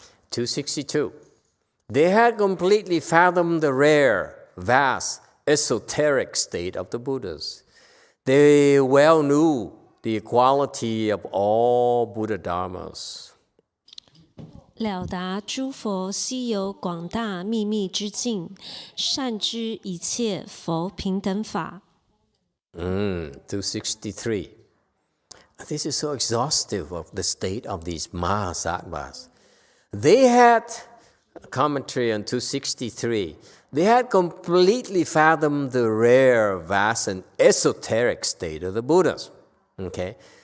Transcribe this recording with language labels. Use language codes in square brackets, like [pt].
[en] 262. They had completely fathomed the rare, vast, esoteric state of the Buddhas. They well knew the equality of all Buddha dharmas. [zh] 了达诸佛悉有广大秘密之境，善知一切佛平等法。 [en] 263. This is so exhaustive of the state of these mahasattvas. They had, commentary on 263, they had completely fathomed the rare, vast, and esoteric state of the Buddhas. Okay?